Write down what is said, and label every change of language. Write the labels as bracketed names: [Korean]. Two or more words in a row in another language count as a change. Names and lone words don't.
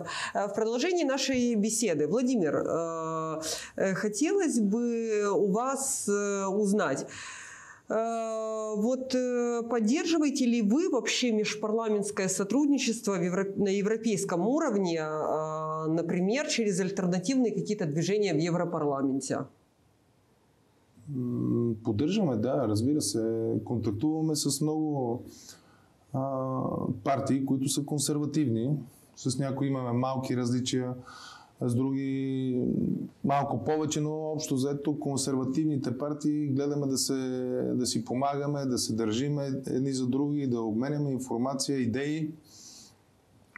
[Russian] В продолжении нашей беседы, Владимир, хотелось бы у вас узнать, вот поддерживаете ли вы вообще межпарламентское сотрудничество на европейском уровне, например, через альтернативные какие-то движения в Европарламенте? [Bulgarian] Поддържаме, да, разбира се. Контактуваме с много партии, които са консервативни. С някои имаме малки различия, с други малко повече, но общо взето консервативните партии гледаме да си помагаме, да се държиме едни за други, да обменяме информация, идеи.